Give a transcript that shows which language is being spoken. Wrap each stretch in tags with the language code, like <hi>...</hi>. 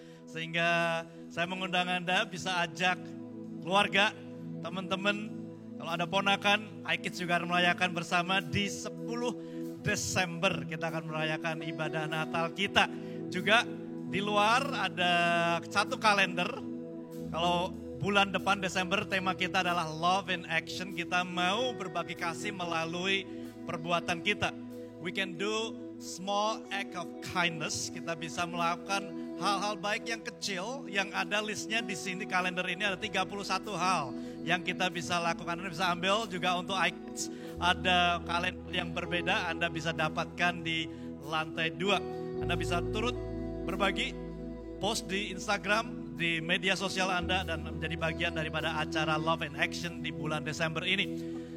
<id>Sehingga saya mengundang Anda bisa ajak keluarga, teman-teman, kalau ada ponakan, iKids juga akan merayakan bersama di 10 Desember. Kita akan merayakan ibadah Natal kita. Juga di luar ada satu kalender, kalau bulan depan Desember tema kita adalah Love in Action. Kita mau berbagi kasih melalui perbuatan kita.</id> <en>We can do small act of kindness.</en> <id>Kita bisa melakukan hal-hal baik yang kecil yang ada listnya di sini. Kalender ini ada 31 hal yang kita bisa lakukan. Anda bisa ambil juga untuk iKids. Ada kalender yang berbeda Anda bisa dapatkan di lantai 2. Anda bisa turut berbagi, post di Instagram, di media sosial Anda dan menjadi bagian daripada acara Love in Action di bulan Desember ini.</id>